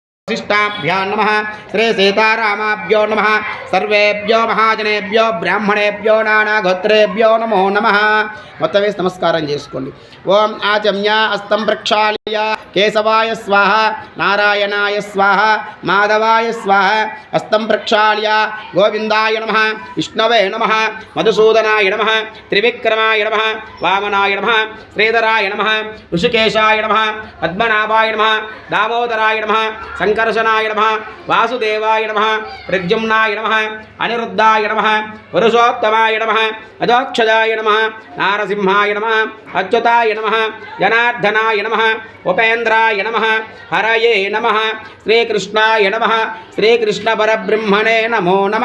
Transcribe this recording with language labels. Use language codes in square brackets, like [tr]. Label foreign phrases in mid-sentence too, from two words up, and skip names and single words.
[sa] वसिष्ठाभ्यां नमः श्री सीतारामाभ्यो नमः सर्वेभ्यो महाजनेभ्यो ब्राह्मणेभ्यो नानागोत्रेभ्यो नमो नमः [te] మొత్తం వేసి నమస్కారం చేసుకోండి. [sa] ఓం ఆచమ్య హస్తం ప్రక్షాళయ కేశవాయ స్వాహ నారాయణాయ స్వాహ మాధవాయ స్వాహ హస్తం ప్రక్షాళయ గోవిందాయ నమః విష్ణవే నమః మధుసూదనాయ నమః త్రివిక్రమాయ నమః వామనాయ నమః శ్రీధరాయ నమః ఋషికేశాయ నమః పద్మనాభాయ నమః దామోదరాయ నమః సంకర్షణాయ నమః వాసుదేవాయ నమః ప్రద్యుమ్నాయ నమః అనిరుద్ధాయ నమః పురుషోత్తమాయ నమః అధోక్షజాయ నమః నారసింహాయ నమః అచ్యుతాయ నమః జనార్దనాయ నమః ఉపేంద్రాయ నమః హరయే నమః శ్రీకృష్ణాయ నమః శ్రీకృష్ణ పరబ్రహ్మణే నమో నమః.